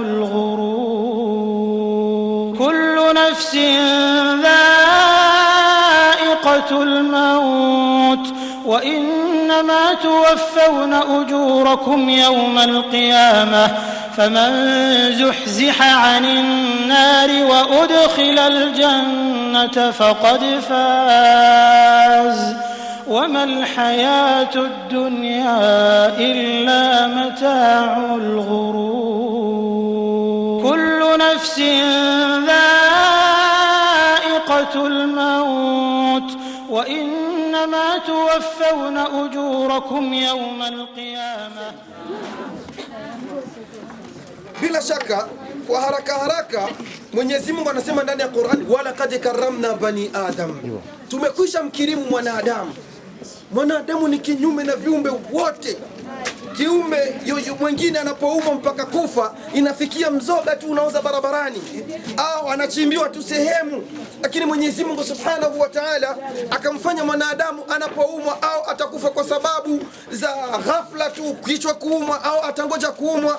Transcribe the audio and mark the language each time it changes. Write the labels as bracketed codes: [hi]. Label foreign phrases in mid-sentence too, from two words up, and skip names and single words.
[ar] الغرور كل نفس ذائقة الموت وإنما توفون أجوركم يوم القيامة فمن زحزح عن النار وأدخل الجنة فقد فاز وما الحياة الدنيا إلا متاع الغرور كل نفس ذائقة الموت وإنما توفون أجوركم يوم القيامة. [sw] Bila shaka kwa haraka Mwenyezi Mungu anasema ndani ya Qur'an, [ar] ولقد كرمنا بني آدم, [sw] tumekwisha mkirimu mwanadamu. Mwanadamu ni kinyume na viumbe wote. Kiumbe mwingine anapoumwa mpaka kufa, inafikia mzoga tu unaoza barabarani au anachimbiwa tu sehemu, lakini Mwenyezi Mungu [ar] سبحانه وتعالى [sw] akamfanya mwanadamu anapoumwa au atakufa kwa sababu za ghafla tu, kichwa kuumwa au atangoja kuumwa.